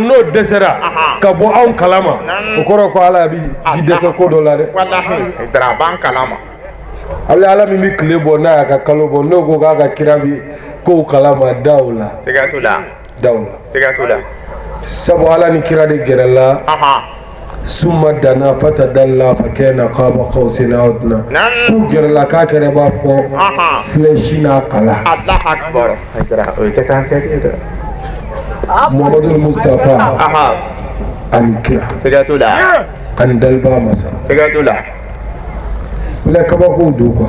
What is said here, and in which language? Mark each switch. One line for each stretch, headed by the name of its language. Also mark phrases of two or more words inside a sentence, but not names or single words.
Bambara: N'o dɛsɛra ka bɔ anw kalama o kɔrɔ ko Ala bi dɛsɛ ko dɔ la dɛ. Wallahi. Haydara ban kalama. Ala min bi tile bɔ n'a y'a ka kalo bɔ n'o ko k'a ka kira bi kow kalama daw la. Sigatula. Daw la. Sigatula. Sabu Ala ni kira de gɛrɛla.
Arabic: ثم دنا فتدلى فكان قاب قوسين أو أدنى.
Bambara: K'u gɛrɛla k'a kɛra b'a fɔ flèche n'a kala.
Arabic: الله أكبر.
Bambara: Haydara o tɛ kan tɛ. Muhammadu Mustafa ani kira. Sigatula. Ani dalba masa. Sigatula. Bila kabako do quoi.